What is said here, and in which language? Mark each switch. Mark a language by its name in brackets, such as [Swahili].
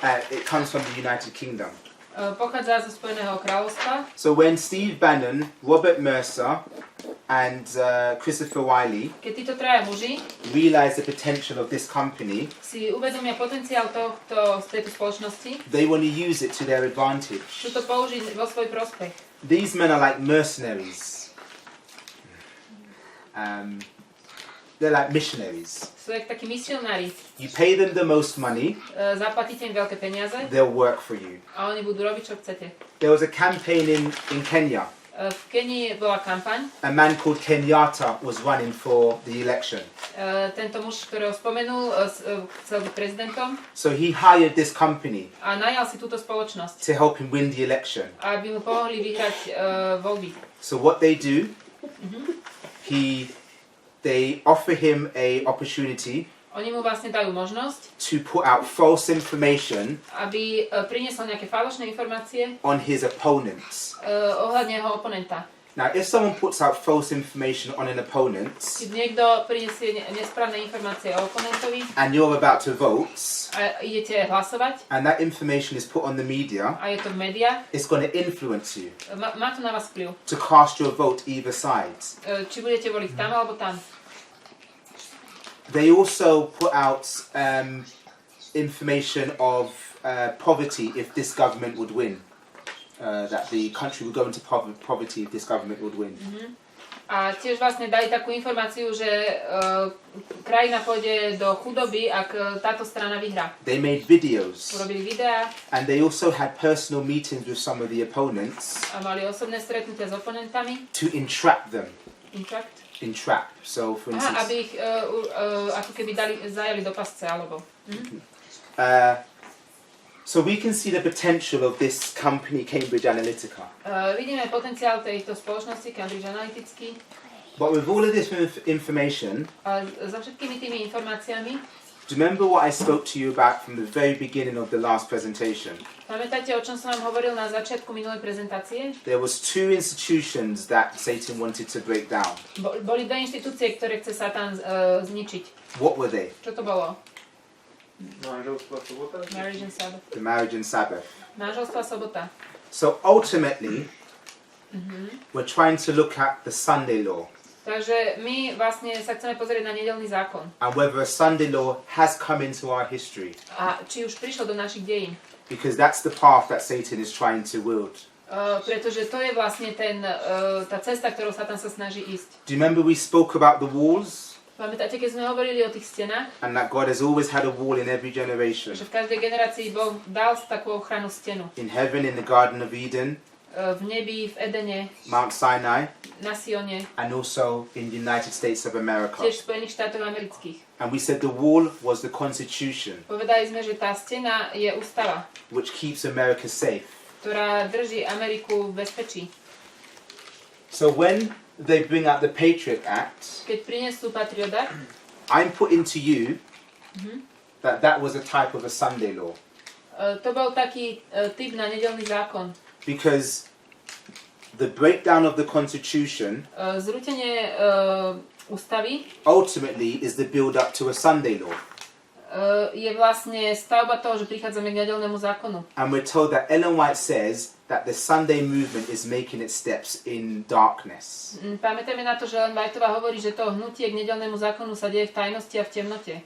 [English] It comes from the United Kingdom. [Slovak] Pochádza zo Spojeného kráľovstva. [English] So when Steve Bannon, Robert Mercer and Christopher Wiley [Slovak] Keď títo traja muži [English] realize the potential of this company, [Slovak] si uvedomia potenciál tejto spoločnosti, [English] they want to use it to their advantage. [Slovak] chcú to použiť vo svoj prospech. [English] These men are like mercenaries. They're like missionaries. [Slovak] Sú jak takí misionári. [English] You pay them the most money, [Slovak] Zaplatíte im veľké peniaze [English] they'll work for you. [Slovak] a oni budú robiť, čo chcete. [English] There was a campaign in Kenya. [Slovak] V Kenii bola kampaň. [English] A man called Kenyatta was running for the election. [Slovak] Tento muž, ktorého spomenul, chcel byť prezidentom. [English] So he hired this company [Slovak] A najal si túto spoločnosť, [English] to help him win the election. [Slovak] aby mu pomohli vyhrať voľby. [English] So what they do, they offer him a opportunity [Slovak] Oni mu vlastne dajú možnosť, [English] to put out false information [Slovak] aby priniesol nejaké falošné informácie [English] on his opponents. [Slovak] Ohľadne jeho oponenta. [English] Now, if someone puts out false information on an opponent [Slovak] Keď niekto prinesie nesprávne informácie o oponentovi [English] and you're about to vote [Slovak] a idete hlasovať [English] and that information is put on the media, [Slovak] a je to v médiách, [English] it's going to influence you [Slovak] má to na vás vplyv. [English] to cast your vote either side. [Slovak] Či budete voliť tam alebo tam. [English] They also put out information of poverty if this government would win. That the country would go into poverty if this government would win. [Slovak] A tiež vlastne dali takú informáciu, že krajina pôjde do chudoby, ak táto strana vyhrá. [English] They made videos. [Slovak] Urobili videá. [English] And they also had personal meetings with some of the opponents. [Slovak] A mali osobné stretnutia s oponentami. [English] To entrap them. Entrap. So, for instance, [Slovak] aby ich ako keby zajali do pasce, alebo. [English] So we can see the potential of this company, Cambridge Analytica. [Slovak] Vidíme potenciál tejto spoločnosti, Cambridge Analytický. [English] But with all of this information, [Slovak] za všetkými tými informáciami, [English] do you remember what I spoke to you about from the very beginning of the last presentation? [Slovak] Pamätáte, o čom som vám hovoril na začiatku minulej prezentácie? [English] There was two institutions that Satan wanted to break down. [Slovak] Boli dve inštitúcie, ktoré chce Satan zničiť. [English] What were they? [Slovak] Čo to bolo? [English] Marriage and Sabbath. The marriage and Sabbath. [Slovak] Manželstvo a sobota. [English] So ultimately, we're trying to look at the Sunday law. [Slovak] Takže my vlastne sa chceme pozrieť na nedeľný zákon. [English] And whether a Sunday law has come into our history. [Slovak] A či už prišlo do našich dejín. [English] Because that's the path that Satan is trying to wield. [Slovak] Pretože to je vlastne tá cesta, ktorou Satan sa snaží ísť. [English] Do you remember we spoke about the walls? [Slovak] Pamätáte, keď sme hovorili o tých stenách? [English] And that God has always had a wall in every generation. [Slovak] Že v každej generácii Boh dal takú ochranu stenu. [English] In heaven, in the Garden of Eden. [Slovak] V nebi, v Edene. [English] Mount Sinai. [Slovak] Na Sione. [English] And also in the United States of America. [Slovak] Tiež v Spojených štátoch amerických. [English] And we said the wall was the Constitution. [Slovak] Povedali sme, že tá stena je ústava. [English] Which keeps America safe. [Slovak] Ktorá drží Ameriku v bezpečí. [English] So when they bring out the Patriot Act, [Slovak] keď prinesú Patriot Act, [English] I'm putting to you that was a type of a Sunday law. [Slovak] To bol taký typ na nedeľný zákon. [English] Because the breakdown of the Constitution [Slovak] zrútenie ústavy [English] ultimately is the build up to a Sunday law. [Slovak] je vlastne stavba toho, že prichádzame k nedeľnému zákonu. [English] And we're told that Ellen White says that the Sunday movement is making its steps in darkness. [Slovak] Pamätajme na to, že Ellen Whiteová hovorí, že to hnutie k nedeľnému zákonu sa deje v tajnosti a v temnote.